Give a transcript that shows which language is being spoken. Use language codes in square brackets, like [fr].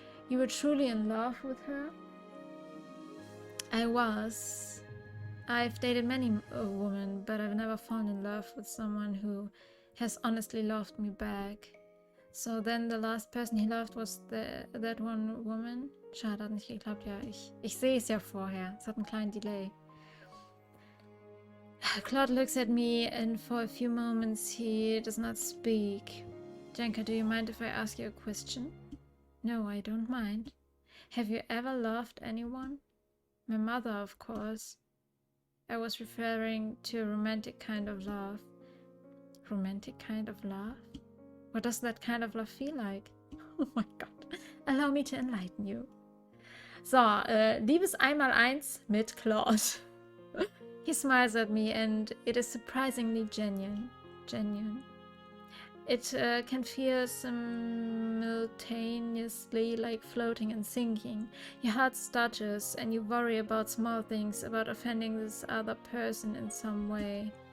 [en] You were truly in love with her? I was. I've dated many women, but I've never fallen in love with someone who has honestly loved me back. So then the last person he loved was that one woman. [de] Schade, hat nicht geklappt. Ja, ich sehe es ja vorher. Es hat einen kleinen Delay. [en] Claude looks at me and for a few moments he does not speak. Jenka, do you mind if I ask you a question? No, I don't mind. Have you ever loved anyone? My mother, of course. I was referring to a romantic kind of love. Romantic kind of love? What does that kind of love feel like? Oh my god. Allow me to enlighten you. [de] So, Liebes Einmaleins mit Claude. [en] He smiles at me and it is surprisingly genuine. It can feel simultaneously like floating and sinking. Your heart stutters and you worry about small things, about offending this other person in some way.